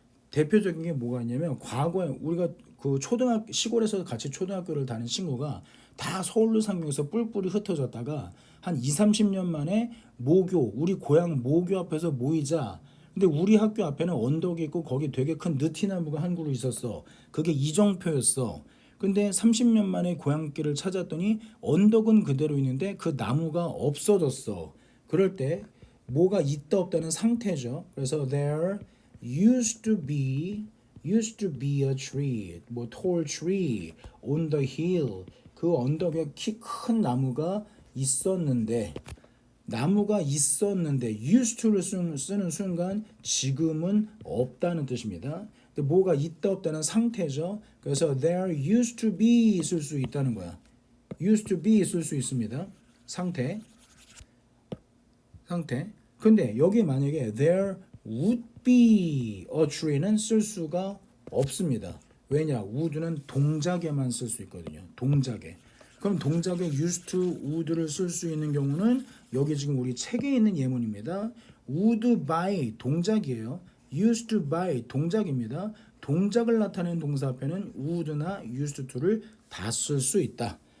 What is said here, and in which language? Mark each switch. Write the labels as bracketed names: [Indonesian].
[Korean] 대표적인 게 뭐가 있냐면 과거에 우리가 그 초등학교 시골에서 같이 초등학교를 다닌 친구가 다 서울로 상경해서 뿔뿔이 흩어졌다가 한 2, 30년 만에 모교 우리 고향 모교 앞에서 모이자. 근데 우리 학교 앞에는 언덕이 있고 거기 되게 큰 느티나무가 한 그루 있었어. 그게 이정표였어. 근데 30년 만에 고향길을 찾았더니 언덕은 그대로 있는데 그 나무가 없어졌어. 그럴 때 뭐가 있다 없다는 상태죠. [English] 그래서 there used to be a tree, [Korean] 뭐 [English] tall tree on the hill. [Korean] 그 언덕에 키 큰 나무가 있었는데 used to를 쓰는 순간 지금은 없다는 뜻입니다. 근데 뭐가 있다 없다는 상태죠. 그래서 [English] there used to be [Korean] 쓸 수 있다는 거야. [English] used to be [Korean] 쓸 수 있습니다. 상태. 근데 여기 만약에 [English] there would be a tree [Korean] 는 쓸 수가 없습니다. 왜냐? would는 동작에만 쓸 수 있거든요. 동작에. 그럼 동작에 used to, would를 쓸 수 있는 경우는 여기 지금 우리 책에 있는 예문입니다. [English] would by [Korean] 동작이에요. [English] used to by [Korean] 동작입니다. 동작을 나타내는 동사 앞에는 would나 used to를 다 쓸 수 있다.